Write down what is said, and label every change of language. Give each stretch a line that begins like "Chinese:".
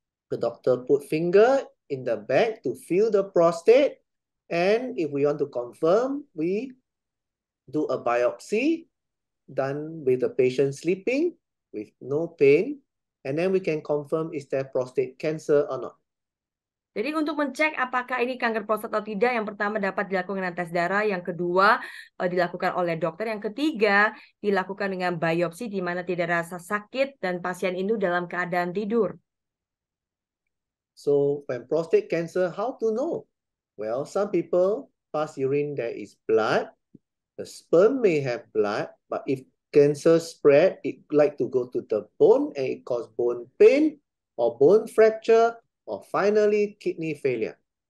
English: The doctor put finger in the bag to feel the prostate, and if we want to confirm, we do a biopsy done with the patient sleeping with no pain, and then we can confirm is there prostate cancer or not.
Indonesian: Jadi untuk mencek apakah ini kanker prostat atau tidak, yang pertama dapat dilakukan dengan tes darah, yang kedua dilakukan oleh dokter, yang ketiga dilakukan dengan biopsi di mana tidak rasa sakit dan pasien itu dalam keadaan tidur.
English: So when prostate cancer, how to know? Well, some people pass urine, there is blood. The sperm may have blood, but if cancer spread, it like to go to the bone and it cause bone pain or bone fracture or finally kidney failure.